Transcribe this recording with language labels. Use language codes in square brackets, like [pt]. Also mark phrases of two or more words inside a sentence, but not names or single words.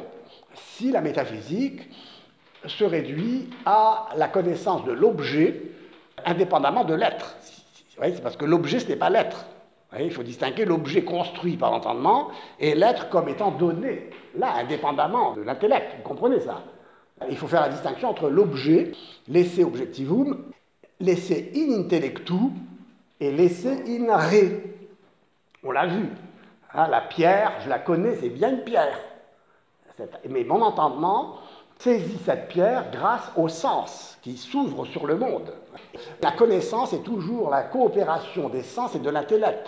[fr] Si la métaphysique se réduit à la connaissance de l'objet indépendamment de l'être, c'est parce que l'objet ce n'est pas l'être. Il faut distinguer l'objet construit par l'entendement et l'être comme étant donné, là, indépendamment de l'intellect. Vous comprenez ça? Il faut faire la distinction entre l'objet, [la] l'esse objectivum, l'esse in intellectu et l'esse in re. [fr] On l'a vu. La pierre, je la connais, c'est bien une pierre. Mais mon entendement saisit cette pierre grâce au sens qui s'ouvre sur le monde. La connaissance est toujours la coopération des sens et de l'intellect.